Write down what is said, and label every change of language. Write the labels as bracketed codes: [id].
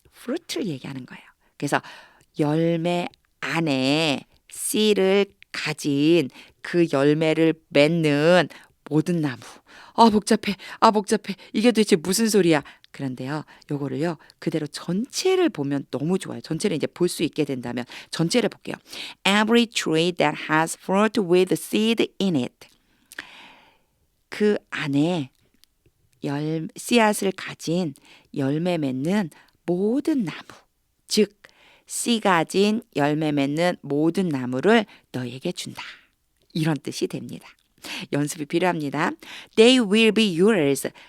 [ko] fruit를 얘기하는 거예요. 그래서 열매 안에 씨를 가진 그 열매를 맺는 모든 나무. 복잡해. 복잡해. 이게 도대체 무슨 소리야? 그런데요. 요거를요. 그대로 전체를 보면 너무 좋아요. 전체를 이제 볼 수 있게 된다면 전체를 볼게요. [en] Every tree that has fruit with seed in it. [ko] 그 안에 씨앗을 가진 열매 맺는 모든 나무. 즉 씨 가진 열매 맺는 모든 나무를 너에게 준다. 이런 뜻이 됩니다. 연습이 필요합니다. [en] They will be yours.